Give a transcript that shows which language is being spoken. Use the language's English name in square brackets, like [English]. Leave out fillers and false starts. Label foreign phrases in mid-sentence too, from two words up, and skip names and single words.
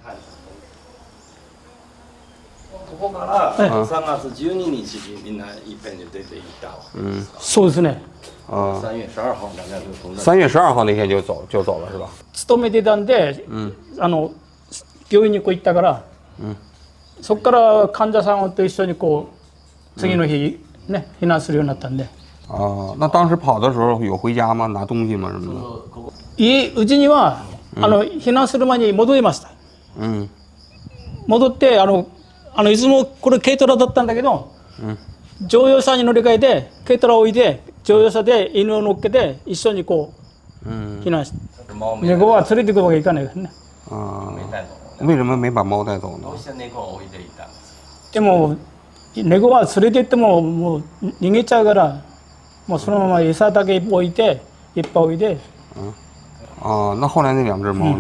[Japanese] ここから3月12日にみんないっぺんに出ていったわけですか？そうですね。 [Chinese] 3 月12号大家就从 3月12号那天就走了是吧？ [Japanese] 勤めてたんで、病院にこう行ったから、そこから患者さんと一緒にこう次の日ね避難するようになったんで。 [Chinese] 啊，那当时跑的时候有回家吗？拿东西吗？什么的？ [Japanese] うちには避難する前に戻りました。戻っていつもこれ軽トラだったんだけど、乗用車に乗り換えて軽トラを置いて乗用車で犬を乗っけて一緒にこう避難して。猫は連れてくるわけいかないからね。 [Chinese] 为什么没把猫带走呢？ [Japanese] でも猫は連れて行ってももう逃げちゃうから、もうそのまま餌だけ置いていっぱい置いて。 [Chinese] 那后来那2只猫呢？